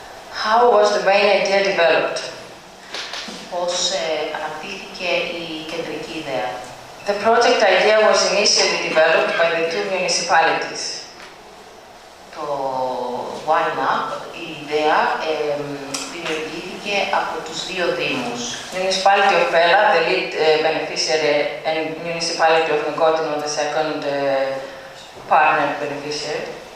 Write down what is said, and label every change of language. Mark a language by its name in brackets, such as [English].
[English] How was the main idea developed? [Greek] Πώς αναπτύχθηκε η κεντρική ιδέα. [English] The project idea was initially developed by the 2 municipalities. [Greek] Το Wine Up, η ιδέα δημιουργήθηκε από τους 2 δήμους. [English] Municipality of Pella, the lead beneficiary, and Municipality of Negotino, the second partner beneficiary.